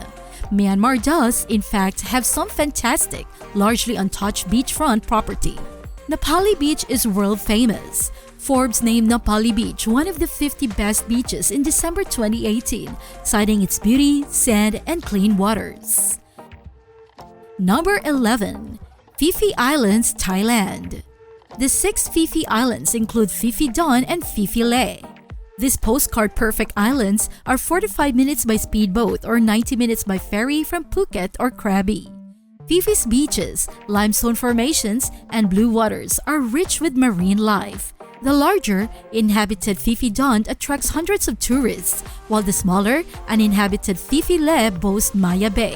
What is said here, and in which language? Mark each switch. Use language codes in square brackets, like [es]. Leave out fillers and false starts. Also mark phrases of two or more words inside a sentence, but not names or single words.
[en] Myanmar does, in fact, have some fantastic, largely untouched beachfront property. Ngapali Beach is world famous. Forbes named Ngapali Beach one of the 50 best beaches in December 2018, citing its beauty, sand, and clean waters. Number 11. Phi Phi Islands, Thailand. The 6 Phi Phi Islands include Phi Phi Don and Phi Phi Leh. These postcard-perfect islands are 45 minutes by speedboat or 90 minutes by ferry from Phuket or Krabi. Phi Phi's beaches, limestone formations, and blue waters are rich with marine life. The larger, inhabited Phi Phi Don attracts hundreds of tourists, while the smaller, uninhabited Phi Phi Leh boasts Maya Bay.